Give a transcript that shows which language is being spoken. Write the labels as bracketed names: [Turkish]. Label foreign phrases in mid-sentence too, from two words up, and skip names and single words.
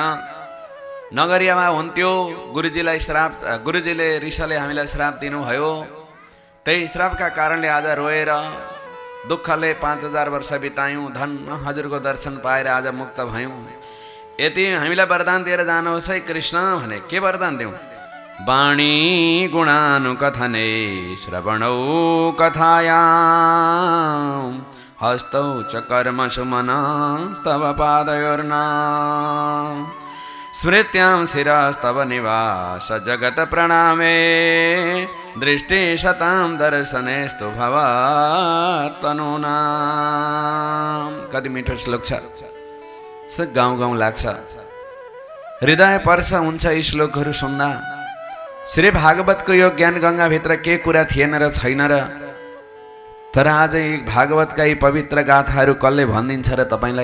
[Nepali] नगरियामा हुन्थ्यो, गुरुजीले ऋषिले हामीलाई श्राप दिनुभयो। त्यही श्रापका कारणले आज रोएर दुःखले 5000 वर्ष बितायौँ। धन्न हजुरको दर्शन पाएर आज मुक्त भयौँ। यति हामीलाई वरदान दिएर जानुहोस् है कृष्ण भने। के वरदान दिउँ? [Sanskrit] वाणी गुणानुकथने श्रवणौ कथायां हस्तौ च कर्मसु मनस्तव पादयोर्नाम स्मृत्यां शिरस्तव निवास जगत प्रणामे दृष्टि शतां दर्शनेस्तु भवतनूनाम। [Nepali] कति मिठो श्लोक छ, गाउँ लाग्छ, हृदय पर्छ हुन्छ यी श्लोकहरू सुन्दा। श्री भागवतको यो ज्ञान गङ्गाभित्र के कुरा थिएन र छैन र, तर आज यी भागवतका यी पवित्र गाथाहरू कसले भनिदिन्छ र तपाईँलाई?